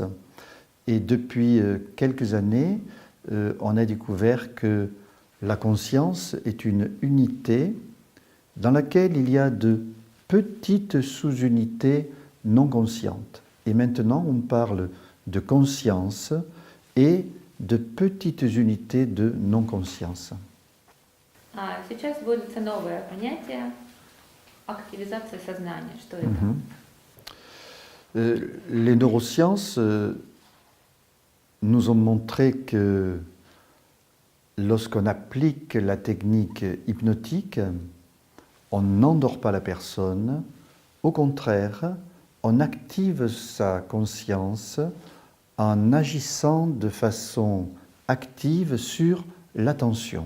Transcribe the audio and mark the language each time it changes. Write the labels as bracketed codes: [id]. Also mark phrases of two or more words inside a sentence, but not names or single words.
[fr] Et depuis quelques années, on a découvert que la conscience est une unité dans laquelle il y a de petites sous-unités non conscientes. Et maintenant, on parle de conscience et de petites unités de non-conscience. [ru] Сейчас вводится новое понятие активизация сознания. Что это? [fr] Les neurosciences nous ont montré que lorsqu'on applique la technique hypnotique, on n'endort pas la personne, au contraire, on active sa conscience en agissant de façon active sur l'attention.